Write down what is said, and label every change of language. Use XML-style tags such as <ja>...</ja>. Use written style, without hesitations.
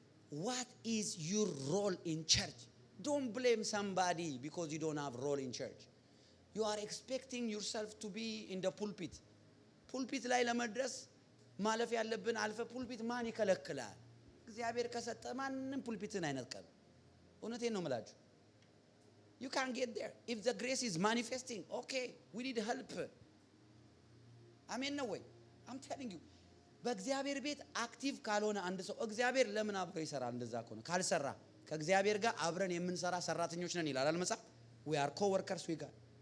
<en>What is your role in church? Don't blame somebody because you don't have role in church. You are expecting yourself to be in the pulpit.</en> <am>ፑልፒት ላይ ለመድረስ ማለፍ ያለብን አልፈ ፑልፒት ማን ይከለክላል? እግዚአብሔር ከሰጠ ማንንም ፑልፒትን አይነጥቀም። እውነቴን ነው የምላችሁ።</am> <en>you can get there if the grace is manifesting. okay, we need help.</en> <am>አሜን ነው ወይ?</am> <en>I'm telling you</en> <am>በእግዚአብሔር ቤት አክቲቭ ካልሆነ አንድ ሰው እግዚአብሔር ለምን አብሮ ይሰራል? እንደዛ ከሆነ ካልሰራ ከእግዚአብሔር ጋር አብረን የምንሰራ ሰራተኞች ነን ይላል መጽሐፍ።</am> <en>we are co-workers with God።</en>